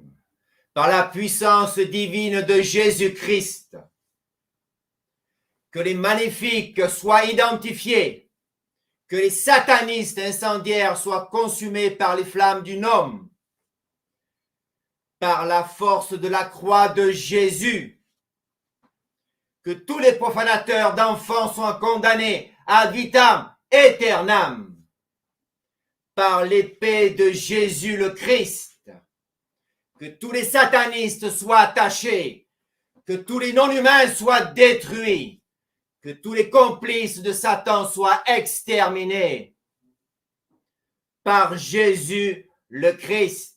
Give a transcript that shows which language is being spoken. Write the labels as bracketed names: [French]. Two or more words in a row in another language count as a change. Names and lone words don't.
[French] Par la puissance divine de Jésus-Christ, que les maléfiques soient identifiés, que les satanistes incendiaires soient consumés par les flammes du Nom, par la force de la croix de Jésus, que tous les profanateurs d'enfants soient condamnés [Latin] ad vitam aeternam, [French] par l'épée de Jésus le Christ, que tous les satanistes soient attachés, que tous les non-humains soient détruits, que tous les complices de Satan soient exterminés par Jésus le Christ.